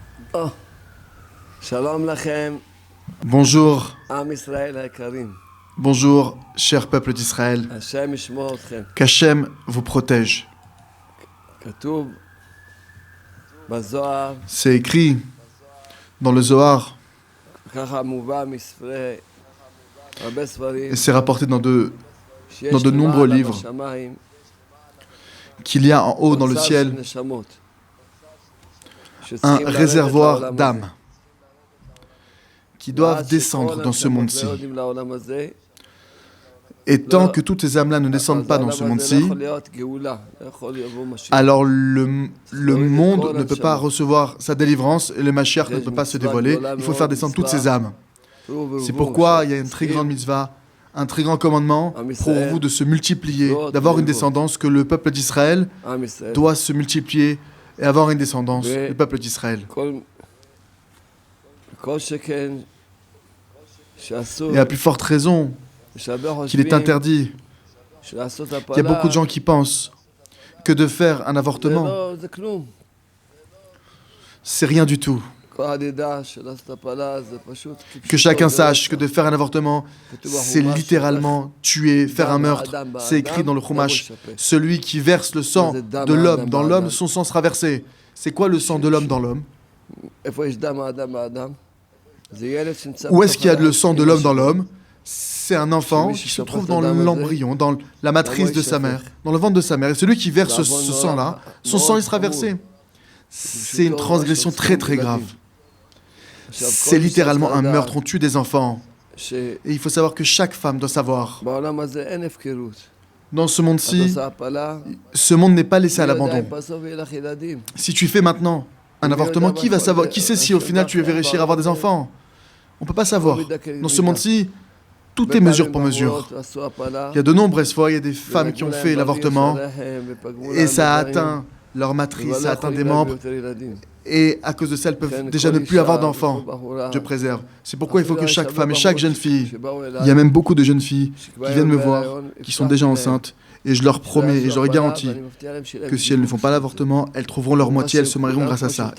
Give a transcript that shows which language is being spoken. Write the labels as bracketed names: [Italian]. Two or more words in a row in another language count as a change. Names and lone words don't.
[Hebrew] Oh, שלום לכם, [French] Bonjour, [Hebrew] עם ישראל העיקרים. [French] bonjour, cher peuple d'Israël. [Hebrew] השם ישמור אתכם. [French] Qu'Hachem vous protège. [Hebrew] Katuv בזוהר, [French] C'est écrit dans le Zohar [Hebrew] ככה מובא מספרי הרבה ספרים, [French] et c'est rapporté dans de [Hebrew] שיש [French] nombreux [Hebrew] למעלה [French] livres [Hebrew] בשמיים [French] qu'il y a en haut dans le [Hebrew] אוצר של [French] ciel [Hebrew] נשמות, [French] un [Hebrew] שצריכים לרדת [French] réservoir [Hebrew] לעולם הזה. [French] d'âmes qui doivent [Hebrew] ועד [French] descendre [Hebrew] שכל [French] dans ce [Hebrew] הנשמות [French] monde-ci. [Hebrew] לא יורדים לעולם הזה, [French] Et tant que toutes ces âmes-là ne descendent [Hebrew] אז [French] pas dans [Hebrew] העולם [French] ce [Hebrew] הזה לא [French] monde-ci, [Hebrew] יכול להיות גאולה, לא יכול לבוא משיח. [French] alors le monde ne peut pas recevoir sa délivrance et le Mashiach ne peut pas se dévoiler. Il faut faire descendre toutes ces âmes. C'est pourquoi il y a une très grande mitzvah, un très grand commandement pour vous de se multiplier, d'avoir une descendance, que le peuple d'Israël [Hebrew] עם ישראל. [French] doit se multiplier et avoir une descendance, Ouais. le peuple d'Israël. [Hebrew] כל שכן שאסור [French] Et à plus forte raison [Hebrew] שהרבה [French] qu'il est [Hebrew] חושבים [French] interdit. [Hebrew] שלעשות [French] Il y a [Hebrew] הפלה [French] beaucoup de gens qui pensent que de faire un avortement, [Hebrew] זה כלום. [French] c'est rien du tout. [Hebrew] כל הדידה של לעשות הפלה זה פשוט [French] Que chacun sache que de faire un avortement, c'est littéralement tuer, faire un meurtre. C'est écrit dans le Chumash. Celui qui verse le sang de l'homme dans l'homme, son sang sera versé. C'est quoi le sang de l'homme dans l'homme? [Hebrew] איפה יש דם האדם באדם? זה ילד שנמצא [French] Où est-ce qu'il y a [Hebrew] בתוך [French] le sang de l'homme dans [Hebrew] האדם. [French] l'homme? C'est un enfant qui se trouve dans l'embryon, dans la matrice de sa mère, dans le ventre de sa mère. Et celui qui verse ce sang-là, son sang il sera versé. C'est une transgression très très grave. C'est littéralement un meurtre, on tue des enfants. Et il faut savoir que chaque femme doit savoir, [Hebrew] בעולם הזה אין הפקרות. [French] dans ce [Hebrew] את [French] monde-ci, [Hebrew] עושה הפלה, [French] ce monde n'est pas laissé à [Hebrew] מי יודע [French] l'abandon. [Hebrew] אם בסוף יהיה לך ילדים. [French] Si tu fais maintenant un avortement, qui va savoir? Qui sait si au final tu vas réussir à avoir des enfants? On peut pas savoir. Dans ce monde-ci, tout est mesure pour mesure. [Hebrew] עשו הפלה, [French] Il y a de nombreuses fois, il y a des femmes qui ont fait l'avortement et ça a atteint leur matrice, ça a atteint des membres. Et à cause de ça, elles peuvent déjà ne plus avoir d'enfants. Dieu préserve. C'est pourquoi il faut que chaque femme et chaque jeune fille, il y a même beaucoup de jeunes filles qui viennent me voir, qui sont déjà enceintes, et je leur promets et je leur garantis que si elles ne font pas l'avortement, elles trouveront leur moitié, elles se marieront grâce à ça.